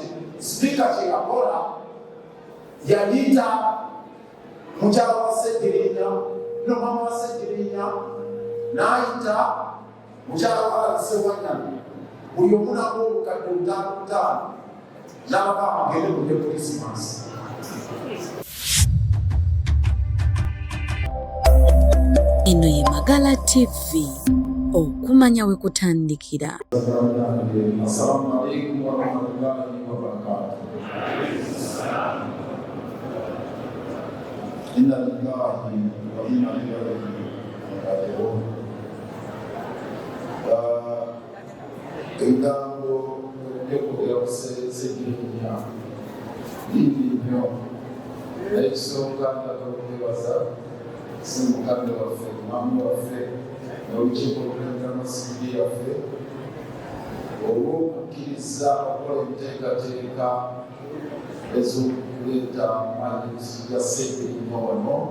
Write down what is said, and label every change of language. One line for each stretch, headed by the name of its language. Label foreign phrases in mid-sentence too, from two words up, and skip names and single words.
Ganda: Sipiika kye yakola yayita mukyala wa Ssegirinya mama wa Ssegirinya n'ayita mukyala wa Alise Wanyama buli omu nabo obukadde butaano n'abagamba agende kulya Krisimansi. Eno ye Magala TV, okumanya we kutandikira.
Arabic: السلام عليكم ورحمة الله وبركاته. إنا لله وإنا إليه راجعون.
Ganda: Ebigambo by'okwogera ku Ssegirinya bingi nnyo ekisonga ndaga okwebaza Ssemukadde waffe mwami waffe n'olukiiko lw'Enternational yaffe olw'okukkiriza okukola enteekateeka ez'okuleeta mwanjuluzi ya Ssegirinya wano